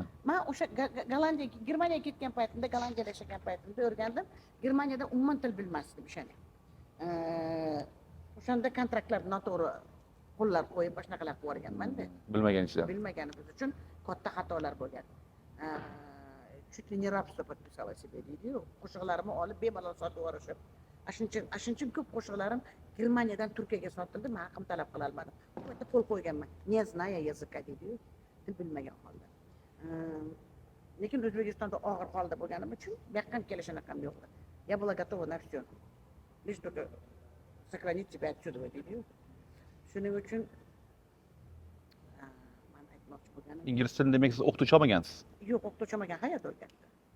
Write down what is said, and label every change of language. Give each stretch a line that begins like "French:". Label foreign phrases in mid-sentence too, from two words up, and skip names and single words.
Uzbek: Men o'sha Gollandiyaga, Germaniyaga ketgan paytimda, Gollandiyada yashagan paytimda o'rgandim. Germaniyada umuman til bilmasdim o'shani. O'shanda kontraktlar noto'g'ri qo'llar qo'yib boshqalar qilib o'rganmanda. Bilmaganingizdan. Bilmaganimiz uchun katta xatolar bo'lgan.
Russian: Чуть ли не рабство подписала себе deydi-yu.
Uzbek: Qo'shiqlarimni olib bemalol sotib yuborishib. Ashunchim ko'p qo'shiqlarim Germaniyadan Turkiyaga sotildi, men haqim talab qila olmadim. Bu yerda qo'l qo'yganman.
Russian: Не зная языка
Uzbek: deydi-yu. Til bilmagan holda. Lekin O'zbekistonda og'ir holda bo'lganim uchun bu yoqqa kelish anaqam yo'q.
Russian: Я была готова на все. Лишь только сохранить тебя отсюда deydi-yu.
Uzbek: Shuning uchun men aytmoqchi bo'lganim. Ingliz tilini demak siz o'qituvchi olmagansiz. Yo'q, o'qituvchi olmagan, hayot o'rgatdi.